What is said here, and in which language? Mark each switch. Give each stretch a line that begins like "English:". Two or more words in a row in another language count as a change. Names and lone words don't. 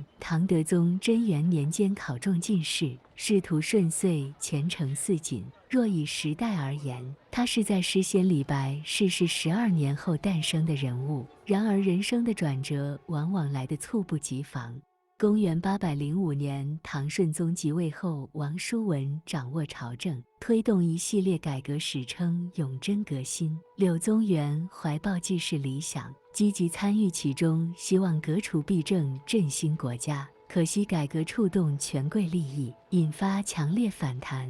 Chinese: 唐德宗贞元年间考中进士，仕途順遂，前程似錦。若以时代而言，他是在诗仙李白逝世12年後誕生的人物。然而人生的轉折往往來得猝不及防。公元805 年，唐順宗即位後，王叔文掌握朝政，推動一系列改革，史稱永貞革新。柳宗元懷抱濟世理想，積極參與其中，希望革除弊政，振興國家。可惜改革觸動權貴利益，引發強烈反彈。